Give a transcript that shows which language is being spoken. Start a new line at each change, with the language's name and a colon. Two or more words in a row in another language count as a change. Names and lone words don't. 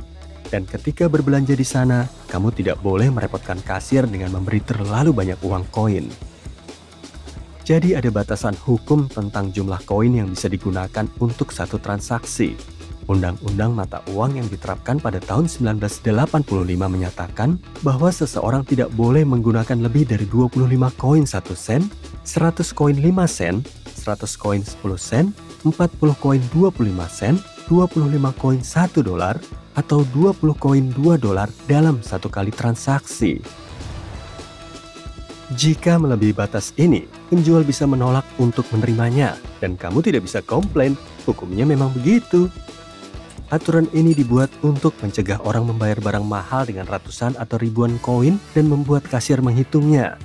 Indonesian: Dan ketika berbelanja di sana, kamu tidak boleh merepotkan kasir dengan memberi terlalu banyak uang koin. Jadi ada batasan hukum tentang jumlah koin yang bisa digunakan untuk satu transaksi. Undang-undang mata uang yang diterapkan pada tahun 1985 menyatakan bahwa seseorang tidak boleh menggunakan lebih dari 25 koin 1 sen, 100 koin 5 sen, 100 koin 10 sen, 40 koin 25 sen, 25 koin $1, atau 20 koin $2 dalam satu kali transaksi. Jika melebihi batas ini, penjual bisa menolak untuk menerimanya, dan kamu tidak bisa komplain, hukumnya memang begitu. Aturan ini dibuat untuk mencegah orang membayar barang mahal dengan ratusan atau ribuan koin dan membuat kasir menghitungnya.